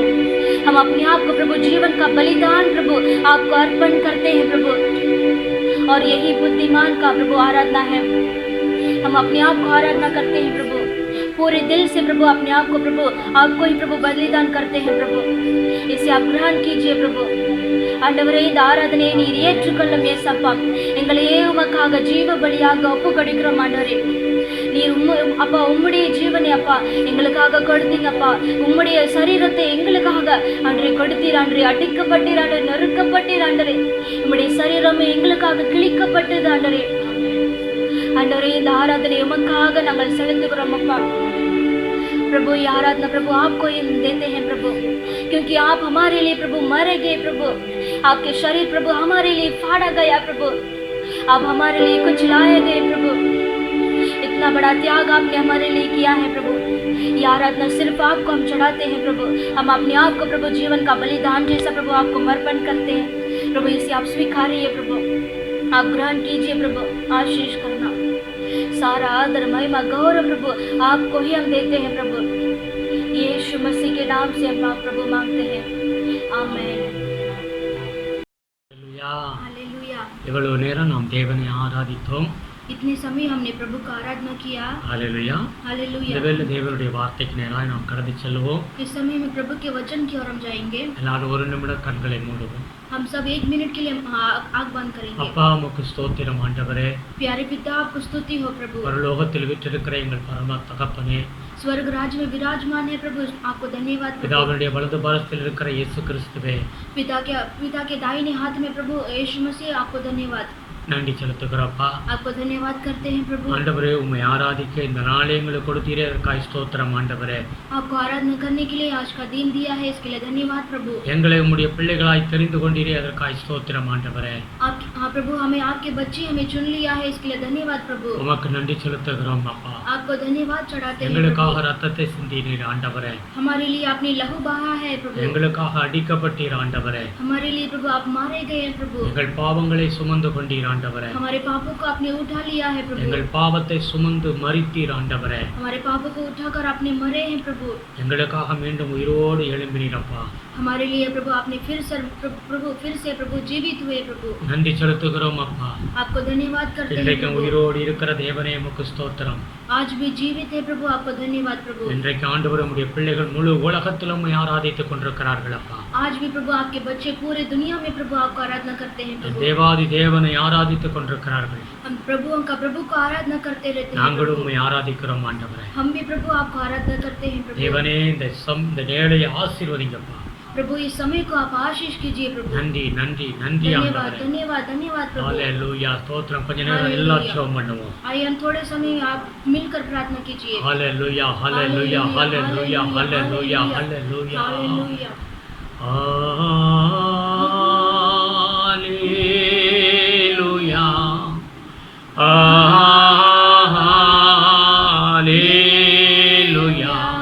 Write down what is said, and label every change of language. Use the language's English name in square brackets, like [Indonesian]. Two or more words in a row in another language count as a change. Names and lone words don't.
[Hindi] हम अपने आप को प्रभु जीवन का बलिदान प्रभु आपको अर्पण करते हैं प्रभु। और यही बुद्धिमान का प्रभु आराधना है। हम अपने आप को आराधना करते हैं प्रभु पूरे दिल से प्रभु। अपने आप को प्रभु आपको ही प्रभु बलिदान करते हैं प्रभु। इसे आप ग्रहण कीजिए प्रभु। [Tamil] ஆண்டவரே இந்த ஆராதனையை நீர் ஏற்றுக்கொள்ளும் ஏசப்பா. எங்களையே உமக்காக ஜீவ பலியாக ஒப்பு கொடுக்கிறோம் ஆண்டவரே. நீர் அப்பா உம்முடைய ஜீவனை அப்பா எங்களுக்காக கொடுத்தீங்கப்பா. உம்முடைய சரீரத்தை எங்களுக்காக அன்றே கொடுத்தீர். அன்றே அடிக்கப்பட்டீர் ஆண்டே, நெருக்கப்பட்டீர் ஆண்டரே. உம்முடைய சரீரமே எங்களுக்காக கிழிக்கப்பட்டது ஆண்டரே. ஆண்டவரே இந்த ஆராதனை உமக்காக நாங்கள் செலுத்துகிறோம் அப்பா. [Hindi] प्रभु ये आराधना प्रभु आपको ही देते हैं प्रभु, क्योंकि आप हमारे लिए प्रभु मरे गए प्रभु। आपके शरीर प्रभु हमारे लिए फाड़ा गया प्रभु। आप हमारे लिए कुछ लाए गए प्रभु। इतना बड़ा त्याग आपने हमारे लिए किया है प्रभु। ये आराधना सिर्फ आपको हम चढ़ाते हैं प्रभु। हम अपने आप को प्रभु जीवन का बलिदान जैसा प्रभु आपको समर्पण करते हैं प्रभु। इसे आप स्वीकारिए प्रभु, आप ग्रहण कीजिए प्रभु। आशीष करना, सारा आदर महिमा गौरव प्रभु आपको ही हम देते हैं प्रभु। यीशु मसीह के नाम से हम प्रभु मांगते हैं, आमेन। हालेलुया। [Tamil] இவ்வளவு நேரம் நாம் தேவனை ஆராதித்தோம். [Hindi] इतने समय हमने प्रभु का आराधना किया। हालेलुया। हालेलुया। [Tamil] இந்த தேவனுடைய வார்த்தைக்கு நேராக நாம் கடந்து செல்வோம். [Hindi] इस समय में प्रभु के वचन की ओर हम जाएंगे। [Tamil] எல்லாரும் ஒரு நிமிடம் கண்களை மூடுவோம். [Hindi] हम सब 1 मिनट के लिए आँख बंद करेंगे। [Tamil] அப்பா உமக்கு ஸ்தோத்திரம் ஆண்டவரே. [Hindi] प्यारे पिता आपको स्तुति हो प्रभु। [Tamil] பரலோகத்தில் விற்றிருக்கிற எங்கள் பரம தகப்பனே, [Hindi] स्वर्ग राज्य में विराजमान है प्रभु, आपको धन्यवाद। [Tamil] பிதாவுடைய வலது பாரத்தில் இருக்கிற இயேசு கிறிஸ்துவே, [Hindi] पिता के दाहिने हाथ में प्रभु यीशु मसीह, आपको धन्यवाद। [Tamil] நன்றி செலுத்துகிறப்பா. [Hindi] आपको धन्यवाद करते हैं प्रभु। [Tamil] ஆண்டவரே உம்மை ஆராதிக்க இந்த நாளை எங்களுக்கு கொடுத்தீரே, அதற்காக ஸ்தோத்திரம் ஆண்டவரே. [Hindi] आपको आराधना करने के लिए आज का दिन दिया है, इसके लिए धन्यवाद प्रभु। [Tamil] எங்களை உம்முடைய பிள்ளைகளாய் தெரிந்து கொண்டீரே, அதற்காக ஸ்தோத்திரம் ஆண்டவரே. [Hindi] हाँ प्रभु, हमें आपके बच्चे हमें चुन लिया है, इसके लिए धन्यवाद प्रभु। [Tamil] உமக்கு நன்றி செலுத்துகிறோம் அப்பா. [Hindi] आपको धन्यवाद चढ़ाते हैं। [Tamil] எங்களுக்காக ரத்தத்தை சிந்தினீர் ஆண்டவரே. [Hindi] हमारे लिए आपने लहू बहा है प्रभु। [Tamil] எங்களுக்காக அடிக்கப்பட்டீர் ஆண்டவரே. [Hindi] हमारे लिए प्रभु आप मारे गए हैं प्रभु। [Tamil] எங்கள் பாவங்களை சுமந்து கொண்டீர் ஆண்டவரே. [Hindi] हमारे पापों को आपने उठा लिया है प्रभु। [Tamil] எங்கள் பாவத்தை சுமந்து மரித்தீர் ஆண்டவரே. [Hindi] हमारे पापों को उठाकर आपने मरे हैं प्रभु। [Tamil] எங்களுக்காக மீண்டும் உயிரோடு எழும்பினீர் அப்பா. [Hindi] हमारे लिए प्रभु आपने फिर से प्रभु जीवित हुए प्रभु। [Tamil] நன்றி செலுத்துகிறோம் அப்பா. [Hindi] आपको धन्यवाद करते हैं [Tamil] இன்றைக்கு [Hindi] प्रभु। [Tamil] உயிரோடு இருக்கிற தேவனே உமக்கு ஸ்தோத்திரம். [Hindi] आज भी जीवित है प्रभु, आपको धन्यवाद प्रभु। [Tamil] இன்றைக்கு ஆண்டவரே உம்முடைய பிள்ளைகள் முழு உலகத்திலும் உம்மை ஆராதித்துக் கொண்டிருக்கிறார்கள் அப்பா. [Hindi] आज भी प्रभु आपके बच्चे पूरे दुनिया में प्रभु आपको आराधना करते हैं प्रभु। [Tamil] தேவாதி தேவனை ஆராதித்துக் கொண்டிருக்கிறார்கள். [Hindi] हम प्रभु को आराधना करते रहते हैं। [Tamil] நாங்களும் உம்மை ஆராதிக்கிறோம் ஆண்டவரே. [Hindi] हम भी प्रभु आपको आराधना करते हैं प्रभु। [Tamil] தேவனே இந்த நேரத்தை ஆசீர்வதிங்கப்பா. [Hindi] प्रभु इस समय को आप आशीष कीजिए प्रभु। [Tamil] நன்றி நன்றி நன்றி [Hindi] धन्यवाद [Tamil] ஆண்டவரே. [Hindi] धन्यवाद धन्यवाद प्रभु। हालेलुया. [Tamil] ஸ்தோத்திரம். கொஞ்ச நேரம் எல்லாம் ஜெபம் பண்ணுவோம். [Hindi] आइए हम थोड़े समय आप मिलकर प्रार्थना कीजिए। हालेलुया हालेलुया हालेलुया हालेलुया हालेलुया हालेलुया। हालेलुया हालेलुया